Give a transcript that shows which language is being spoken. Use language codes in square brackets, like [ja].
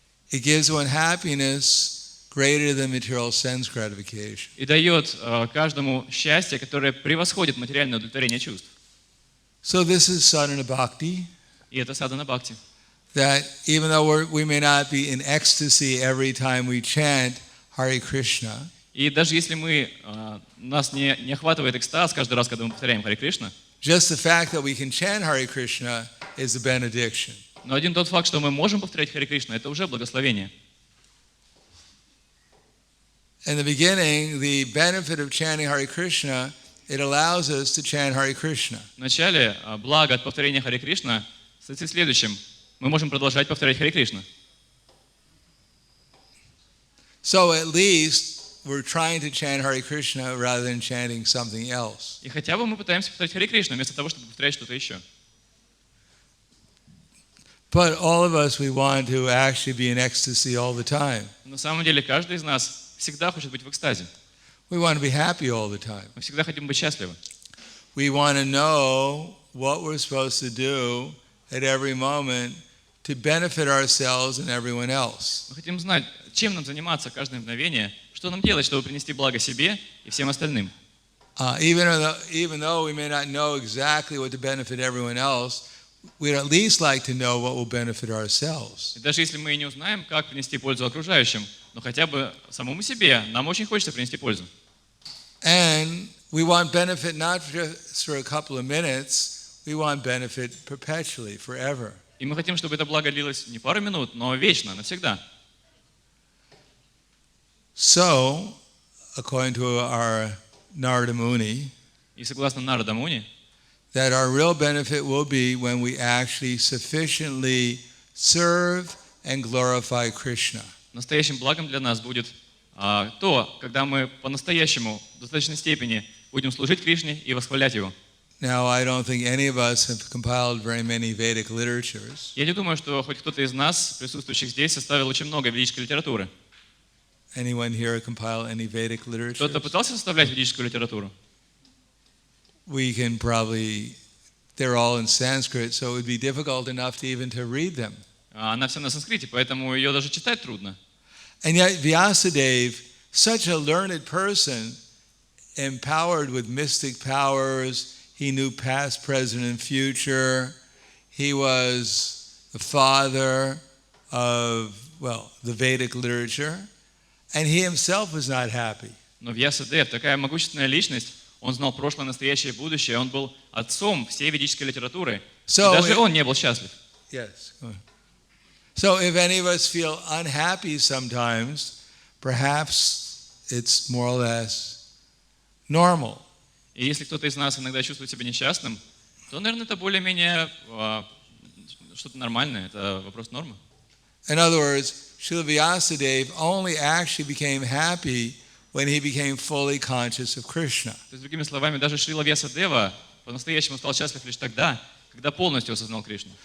[en] It gives one happiness greater than material sense gratification. [ru] И дает каждому счастье, которое превосходит материальное удовлетворение чувств. [en] So this is sadhana bhakti. [ru] И это садхана бхакти. [en] That even though we may not be in ecstasy every time we chant Hare Krishna, [ru] И даже если нас не охватывает экстаз каждый раз, когда мы повторяем Харе Кришна, [en] just the fact that we can chant Hare Krishna is a benediction. [ru] но один тот факт, что мы можем повторять Харе Кришна, это уже благословение. [en] In the beginning, the benefit of chanting Hare Krishna, it allows us to chant Hare Krishna. [ru] Вначале благо от повторения Харе Кришна состоит в следующем. Мы можем продолжать повторять Харе Кришна. [en] So at least we're trying to chant Hare Krishna rather than chanting something else. [ru] И хотя бы мы пытаемся повторять Харе Кришна, вместо того, чтобы повторять что-то еще. [en] But all of us, we want to actually be in ecstasy all the time. [ru] На самом деле каждый из нас всегда хочет быть в экстазе. [en] We want to be happy all the time. [ru] Мы всегда хотим быть счастливы. [en] We want to know what we're supposed to do at every moment to benefit ourselves and everyone else. [ru] Мы хотим знать, чем нам заниматься каждое мгновение, что нам делать, чтобы принести благо себе и всем остальным. [en] Even though we may not know exactly what to benefit everyone else, we'd at least like to know what will benefit ourselves. [ru] И даже если мы и не узнаем, как принести пользу окружающим, но хотя бы самому себе нам очень хочется принести пользу. [en] And we want benefit not just for a couple of minutes, we want benefit perpetually, forever. [ru] И мы хотим, чтобы это благо длилось не пару минут, но вечно, навсегда. [en] So, according to our Narada Muni, [ru] И согласно Радха-Дамодаре, [en] that our real benefit will be when we actually sufficiently serve and glorify Krishna. [ru] настоящим благом для нас будет то, когда мы по-настоящему в достаточной степени будем служить Кришне и восхвалять Его. [en] Now, I don't think any of us have compiled very many Vedic literatures. [ru] Я не думаю, что хоть кто-то из нас, присутствующих здесь, составил очень много ведической литературы. [en] Anyone here compile any Vedic [ru] Кто-то [en] literatures? [ru] пытался составлять ведическую литературу? [en] We can probably, they're all in Sanskrit, so it would be difficult enough to even to read them. [ru] Она вся на санскрите, поэтому ее даже читать трудно. [en] And yet Vyasadeva, such a learned person, empowered with mystic powers, he knew past, present, and future. He was the father of, well, the Vedic literature, and he himself was not happy. [ru] Но Вьясадев, такая могущественная личность, он знал прошлое, настоящее и будущее, он был отцом всей ведической литературы. И даже он не был счастлив. [en] Yes. So if any of us feel unhappy sometimes, perhaps it's more or less normal. [ru] И если кто-то из нас иногда чувствует себя несчастным, то, наверное, это более-менее что-то нормальное, это вопрос нормы. [en] In other words, Srila Vyasadeva only actually became happy when he became fully conscious of Krishna. [ru] То есть, другими словами, даже Шрила Вьясадева по-настоящему стал счастлив лишь тогда, когда полностью осознал Кришну.